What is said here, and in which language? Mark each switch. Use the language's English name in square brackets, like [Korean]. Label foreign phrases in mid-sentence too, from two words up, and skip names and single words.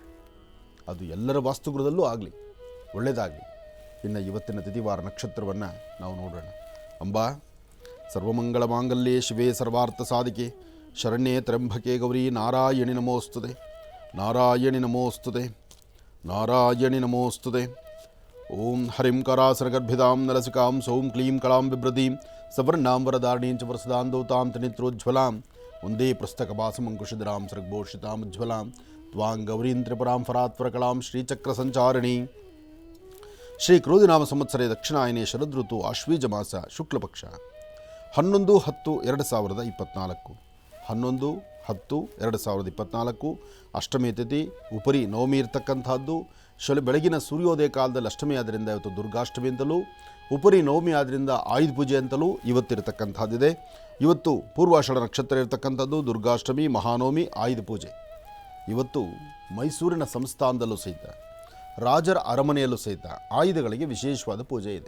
[Kannada] ಅದು ಎಲ್ಲರ ವಾಸ್ತುಗೃಹದಲ್ಲೂ ಆಗಲಿ, ಒಳ್ಳೆಯದಾಗಲಿ. ಇನ್ನು ಇವತ್ತಿನ ತಿಥಿವಾರ ನಕ್ಷತ್ರವನ್ನು ನಾವು ನೋಡೋಣ. [Sanskrit] ಅಂಬಾ ಸರ್ವಮಂಗಳ ಮಾಂಗಲ್ಯೆ ಶಿವೆ ಸರ್ವಾರ್ಥ ಸಾಧಿಕೆ ಶರಣ್ಯೇ ತ್ರ್ಯಂಬಕೆ ಗೌರಿ ನಾರಾಯಣಿ ನಮೋಸ್ತುತೆ, ನಾರಾಯಣಿ ನಮೋಸ್ತುತೆ, ನಾರಾಯಣಿ ನಮೋಸ್ತುತೆ. ಓಂ ಹರಿಂ ಕರಾಸನಗರ್ಭಿದಾಂ ನಲಸಿಕಾಂ ಸೌಂ ಕ್ಲೀಂ ಕಳಾಂ ಬಿಭ್ರತೀಂ ಸವರ್ಣಾಂ ವರದಾರಣೀಂ ಚ ವರಸದಾಂದೌತಾಂ ತ್ರಿನೇತ್ರೋಜ್ವಲಾಂ ಒಂದೇ ಪುಸ್ತಕಭಾಸಮಂಕುಶಿಧರಾಂ ಸೃಗ್ಭೂಷಿತಾಂ ಉಜ್ವಲಾಂ ತ್ವಾಂ ಗೌರೀಂ ತ್ರಿಪುರಾಂ ಫರಾತ್ವರಕಳಾಂ ಶ್ರೀಚಕ್ರ ಸಂಚಾರಣಿ. ಶ್ರೀ ಕ್ರೋಧಿನಾಮ ಸಂವತ್ಸರೆ ದಕ್ಷಿಣಾಯನೆ ಶರದೃತು ಆಶ್ವೀಜ ಮಾಸ ಶುಕ್ಲಪಕ್ಷ 11-10-2024 11-10-2024 ಅಷ್ಟಮಿ ತಿಥಿ ಉಪರಿ ನವಮಿ ಇರ್ತಕ್ಕಂಥದ್ದು. [Kannada] ಬೆಳಗಿನ ಸೂರ್ಯೋದಯ ಕಾಲದಲ್ಲಿ ಅಷ್ಟಮಿ ಆದ್ದರಿಂದ ಇವತ್ತು ದುರ್ಗಾಷ್ಟಮಿ ಅಂತಲೂ, ಉಪರಿ ನವಮಿ ಆದ್ದರಿಂದ ಆಯುಧ ಪೂಜೆ ಅಂತಲೂ ಇವತ್ತಿರತಕ್ಕಂಥದ್ದಿದೆ. ಇವತ್ತು ಪೂರ್ವಾಷಾಢ ನಕ್ಷತ್ರ ಇರತಕ್ಕಂಥದ್ದು, ದುರ್ಗಾಷ್ಟಮಿ, ಮಹಾನವಮಿ, ಆಯುಧ ಪೂಜೆ. ಇವತ್ತು ಮೈಸೂರಿನ ಸಂಸ್ಥಾನದಲ್ಲೂ ಸಹಿತ, ರಾಜರ ಅರಮನೆಯಲ್ಲೂ ಸಹಿತ ಆಯುಧಗಳಿಗೆ ವಿಶೇಷವಾದ ಪೂಜೆ ಇದೆ.